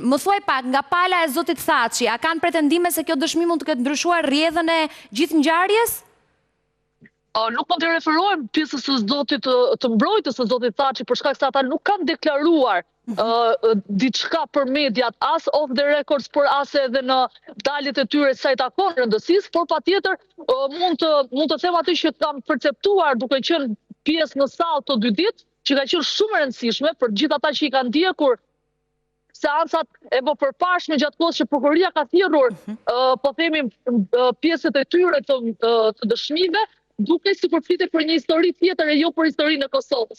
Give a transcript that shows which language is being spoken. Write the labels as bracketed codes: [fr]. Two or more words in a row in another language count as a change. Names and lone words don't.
[sq] Më thuaj pak, nga pala e zotit Thaçi, a kanë pretendime se kjo dëshmi mund të ketë ndryshuar rrjedhën e gjithë ngjarjes? Nuk mund të referohem pjesës së zotit të mbrojtës së zotit Thaçi për shkak se ata nuk kanë deklaruar diçka për mediat, as off [en] the records, [sq] por as edhe në daljet e tyre sa i takon rëndësisë, por patjetër mund të them atë që kam perceptuar duke qenë pjesë në sallë të 2 ditë, që ka qenë shumë e rëndësishme për gjithë ata që i kanë ndjekur seancat e përparshme gjatë kohës që prokuroria ka thirrur, po themi pjesët e tyre të dëshmive, duke si përflitet për një histori tjetër e jo për historinë e Kosovës.